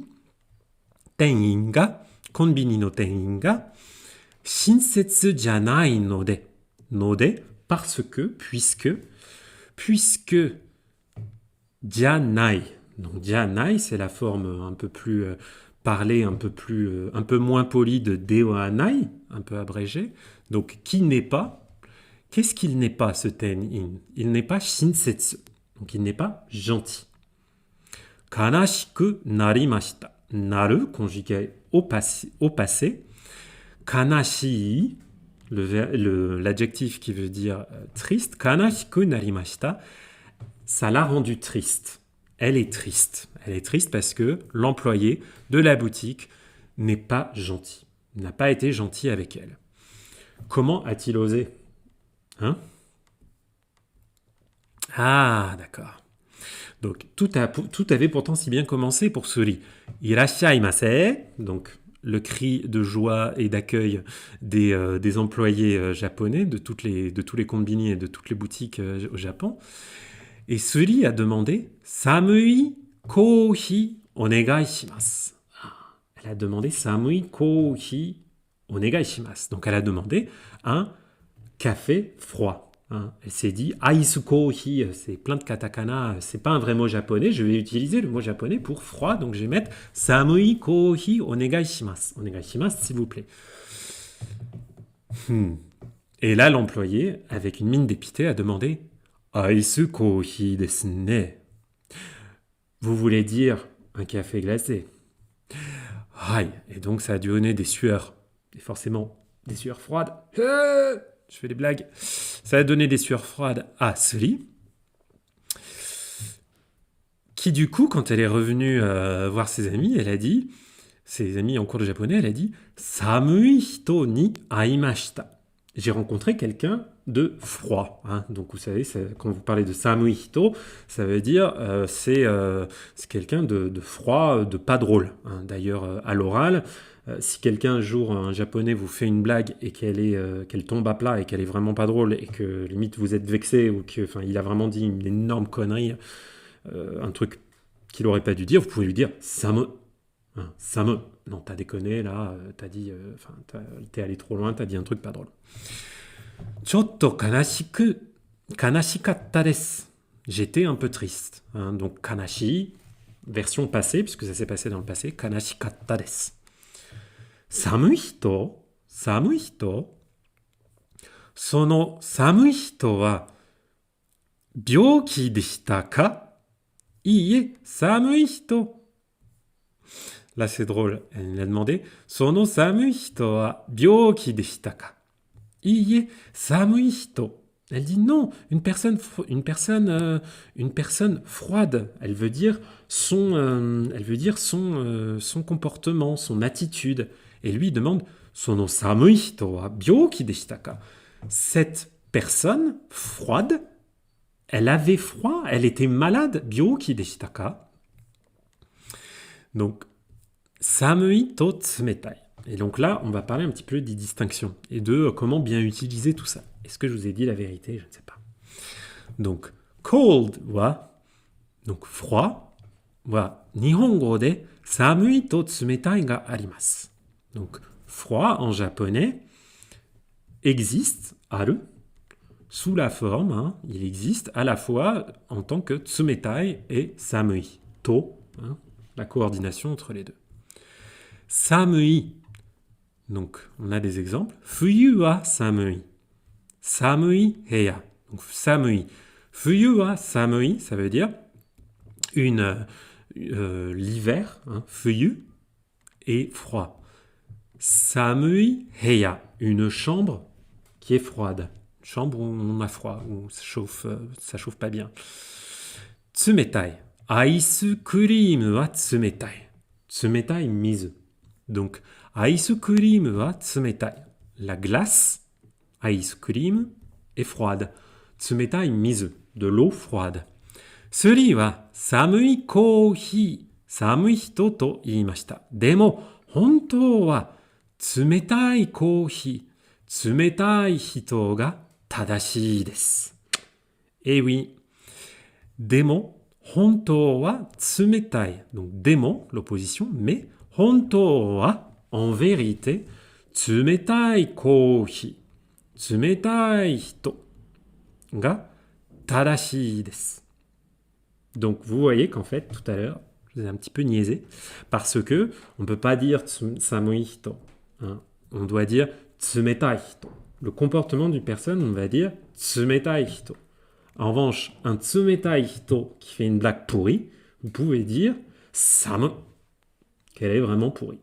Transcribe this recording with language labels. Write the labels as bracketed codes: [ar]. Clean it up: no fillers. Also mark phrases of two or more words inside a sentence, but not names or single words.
[ja] 店員が、コンビニの店員が、親切じゃないので. [fr] node, parce que, puisque, janai. Donc, janai, c'est la forme un peu plus parlée, un peu moins polie de dewanai, un peu abrégée. Donc, qui n'est pas. Qu'est-ce qu'il n'est pas, ce ten-in? Il n'est pas shinsetsu. Donc, il n'est pas gentil. [ja] 悲しくなりました. Naru, [fr] conjugué au passé. Kanashi, l'adjectif qui veut dire triste. [ja] 悲しくなりました. [fr] Ça l'a rendue triste. Elle est triste. Elle est triste parce que l'employé de la boutique n'est pas gentil. N'a pas été gentil avec elle. Comment a-t-il osé? Hein? Ah, d'accord. Donc, tout avait pourtant si bien commencé pour Suri. Irashaimase, donc le cri de joie et d'accueil des employés japonais, de tous les combini et de toutes les boutiques au Japon. Et Suri a demandé [ja] 寒いコーヒーお願いします. [fr] Elle a demandé [ja] 寒いコーヒーお願いします. [fr] Donc, elle a demandé un café froid. Hein. Elle s'est dit [ja] アイスコーヒー, [fr] c'est plein de katakana, c'est pas un vrai mot japonais, je vais utiliser le mot japonais pour froid, donc je vais mettre [ja] 寒いコーヒーお願いします. お願いします, [fr] s'il vous plaît. Et là, l'employé, avec une mine dépitée, a demandé [ja] アイスコーヒーですね. [fr] Vous voulez dire un café glacé? Aïe, et donc ça a donné des sueurs, et forcément des sueurs froides. Je fais des blagues. Ça a donné des sueurs froides à Suri, qui du coup, quand elle est revenue voir ses amis, elle a dit, ses amis en cours de japonais, elle a dit [ja] 寒い人に会いました. [fr] J'ai rencontré quelqu'un de froid. Hein. Donc vous savez, quand vous parlez de [ja] 寒い人, [fr] ça veut dire c'est quelqu'un de froid, de pas drôle. Hein. D'ailleurs, à l'oral, si quelqu'un un jour, un japonais, vous fait une blague et qu'elle tombe à plat et qu'elle est vraiment pas drôle et que limite vous êtes vexé ou qu'il a vraiment dit une énorme connerie, un truc qu'il aurait pas dû dire, vous pouvez lui dire Same. Hein, Same. Non, t'as déconné là, t'as dit, t'es allé trop loin, t'as dit un truc pas drôle. [ja] ちょっと悲しかったです. [fr] J'étais un peu triste. Hein, donc kanashi, version passée, puisque ça s'est passé dans le passé, [ja] 悲しかったです. 寒い人、その寒い人は病気でしたか? いいえ、寒い人. [fr] Là, c'est drôle. Elle a demandé [ja] その寒い人は病気でしたか? いいえ、寒い人. [fr] Elle dit non, une personne froide. Elle veut dire son comportement, son attitude. Et lui demande [ja] その寒い人は病気でしたか? [fr] Cette personne froide, elle avait froid, elle était malade. [ja] 病気でしたか? Donc, 寒いと冷たい. [fr] Et donc là, on va parler un petit peu des distinctions et de comment bien utiliser tout ça. Est-ce que je vous ai dit la vérité? Je ne sais pas. Donc, [ja] cold wa, [fr] donc froid, [ja] は日本語で寒いと冷たいがあります. [fr] Donc, froid en japonais existe, aru, sous la forme, hein, il existe à la fois en tant que tsumetai et samui, to, hein, la coordination entre les deux. Samui, donc on a des exemples. [ja] 冬は寒い. 寒い部屋. Donc samui. 冬は寒い, [fr] ça veut dire l'hiver, hein, fuyu, et froid. [ja] 寒い部屋, [fr] une chambre qui est froide. Une chambre où on a froid, où ça chauffe pas bien. [ja] Tsumetai. [en] Ice cream [ja] は冷たい. 冷たい店. Donc, [en] ice cream [ja] は冷たい. [fr] La glace, [en] ice cream, [fr] est froide. [ja] 冷たい店, [fr] de l'eau froide. [ja] Suriは寒いコーヒー、寒い人と言いました. でも、本当は冷たいコーヒー、冷たい人が正しいです. [fr] Eh oui. [ja] でも、本当は冷たい. [fr] Donc, demo, l'opposition, mais [ja] 本当は, [fr] en vérité, [ja] 冷たいコーヒー. 冷たい人が正しいです. [fr] Donc vous voyez qu'en fait, tout à l'heure, je vous ai un petit peu niaisé, parce que on ne peut pas dire [ja] 寒い人, [fr] hein. On doit dire [ja] 冷たい人. [fr] Le comportement d'une personne, on va dire [ja] 冷たい人. [fr] En revanche, un [ja] 冷たい人 [fr] qui fait une blague pourrie, vous pouvez dire samu, qu'elle est vraiment pourrie.